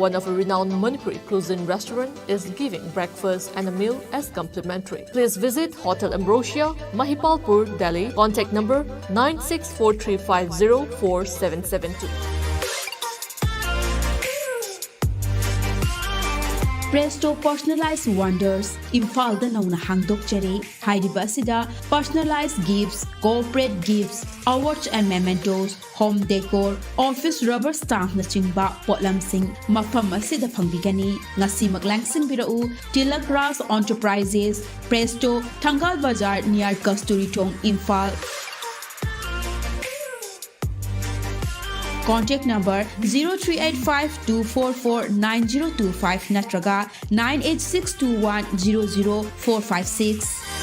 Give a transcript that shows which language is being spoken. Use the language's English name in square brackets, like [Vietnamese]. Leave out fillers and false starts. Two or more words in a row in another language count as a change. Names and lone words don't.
[English] One of a renowned Manipuri cuisine restaurant is giving breakfast and a meal as complimentary. Please visit Hotel Ambrosia, Mahipalpur, Delhi. Contact number 9643504772. Presto Personalized Wonders, [Manipuri] Imphal da nauna hangdok jare, Hairiba asida [English] personalized gifts, corporate gifts, awards and mementos, home decor, office rubber stamp [Manipuri] na chingba potlam sing, mafam asida pangbigani, ngasi maglangsing birau, [English] Tilak Grass Enterprises, Presto, Thangal Bazaar near Kasturi Tong, Imphal. Contact number 0385-244-9025 natraga 98621-00456.